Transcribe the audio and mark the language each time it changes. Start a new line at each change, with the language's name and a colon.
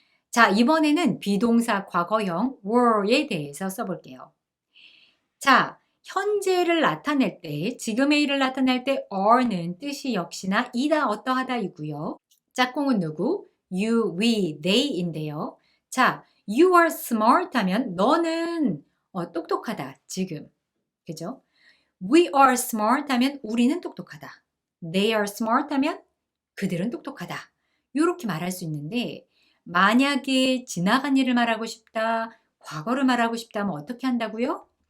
Korean: 자, 이번에는 비동사 과거형 were에 대해서 써볼게요. 자, 현재를 나타낼 때, 지금의 일을 나타낼 때 are는 뜻이 역시나 이다, 어떠하다이고요. 짝꿍은 누구? you, we, they인데요. 자,
English: you are smart
Korean: 하면 너는 똑똑하다, 지금. 그죠?
English: We are smart
Korean: 하면 우리는 똑똑하다.
English: They are smart
Korean: 하면 그들은 똑똑하다. 이렇게 말할 수 있는데 만약에 지나간 일을 말하고 싶다, 과거를 말하고 싶다 하면 어떻게 한다고요?